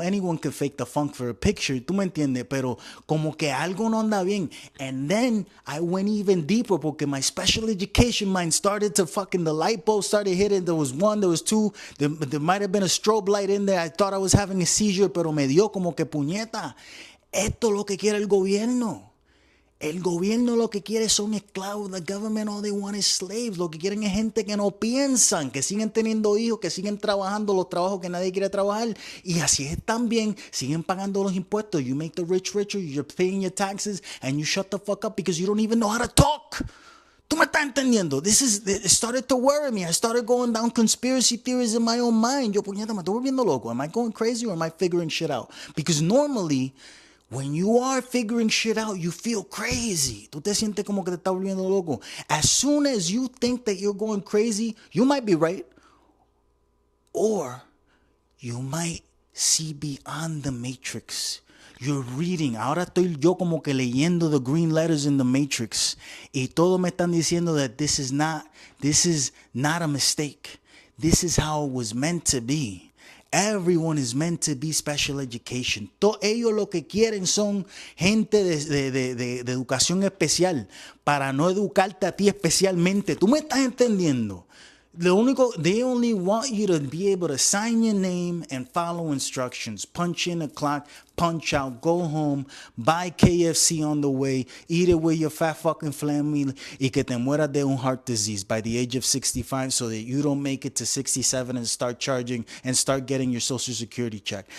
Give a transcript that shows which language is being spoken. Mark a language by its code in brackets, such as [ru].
[en] Anyone can fake the funk for a picture, [es] tú me entiendes, pero como que algo no anda bien. [en] And then I went even deeper [es] porque [en] my special education mind started to the light bulb started hitting. There was 1, there was 2, there might have been a strobe light in there. I thought I was having a seizure, [es] pero me dio como que puñeta. Esto es lo que quiere el gobierno. El gobierno lo que quiere son esclavos. [en] The government, all they want is slaves. [es] Lo que quieren es gente que no piensan, que siguen teniendo hijos, que siguen trabajando los trabajos que nadie quiere trabajar. Y así es también. Siguen pagando los impuestos. [en] You make the rich richer, you're paying your taxes, and you shut the fuck up because you don't even know how to talk. [es] ¿Tú me estás entendiendo? [en] It started to worry me. I started going down conspiracy theories in my own mind. [es] Yo, puñeta, me estoy volviendo loco. [en] Am I going crazy or am I figuring shit out? Because normally, when you are figuring shit out, you feel crazy. [es] Tú te sientes como que te estás volviendo loco. [en] As soon as you think that you're going crazy, you might be right. Or you might see beyond the matrix. You're reading. [es] Ahora estoy yo como que leyendo [en] the green letters in the matrix. [es] Y todos me están diciendo [en] that this is not a mistake. This is how it was meant to be. Everyone is meant to be special education. [es] Ellos lo que quieren son gente de educación especial para no educarte a ti especialmente. ¿Tú me estás entendiendo? [en] They only want you to be able to sign your name and follow instructions. Punch in a clock, punch out, go home, buy KFC on the way, eat it with your fat fucking family, [es] y que te mueras de un [en] heart disease by the age of 65 so that you don't make it to 67 and start charging and start getting your social security check.